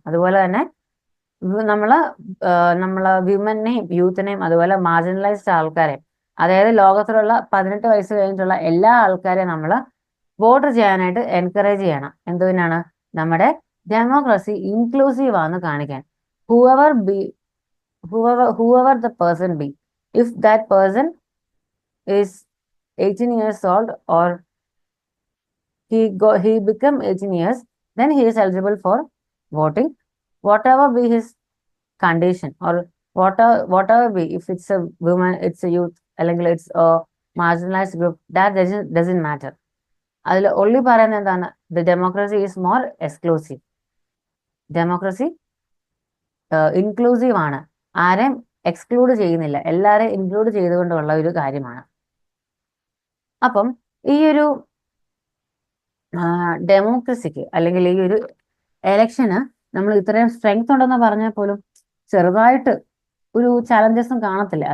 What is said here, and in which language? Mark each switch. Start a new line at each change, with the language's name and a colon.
Malayalam: അതുപോലെ തന്നെ നമ്മള് വിമനെയും യൂത്തിനെയും അതുപോലെ മാർജിനലൈസ്ഡ് ആൾക്കാരെ, അതായത് ലോകത്തിലുള്ള 18 വയസ്സ് കഴിഞ്ഞിട്ടുള്ള എല്ലാ ആൾക്കാരെയും നമ്മൾ വോട്ട് ചെയ്യാനായിട്ട് എൻകറേജ് ചെയ്യണം. എന്തിനാണ്? നമ്മുടെ ഡെമോക്രസി ഇൻക്ലൂസീവ് ആണെന്ന് കാണിക്കാൻ.
English: whoever the person be, if that person is 18 years old or he become 18 years, then he is eligible for voting, whatever be his condition or whatever be, if it's a woman, it's a youth,
Malayalam: അല്ലെങ്കിൽ
English: it's a marginalized group, that doesn't matter.
Malayalam: അതിൽ only പറയുന്നത് എന്താണ്?
English: The democracy is more exclusive.
Malayalam: Democracy inclusive ആണ്, ആരെയും exclude ചെയ്യുന്നില്ല, എല്ലാരെയും include ചെയ്തുകൊണ്ടുള്ള ഒരു കാര്യമാണ്. അപ്പം ഈ ഒരു ഡെമോക്രസിക്ക് അല്ലെങ്കിൽ ഈ ഒരു എലക്ഷന് നമ്മൾ ഇത്രയും സ്ട്രെങ്ത് ഉണ്ടെന്ന് പറഞ്ഞാൽ പോലും ചെറുതായിട്ട് ഒരു ചലഞ്ചസും കാണത്തില്ല.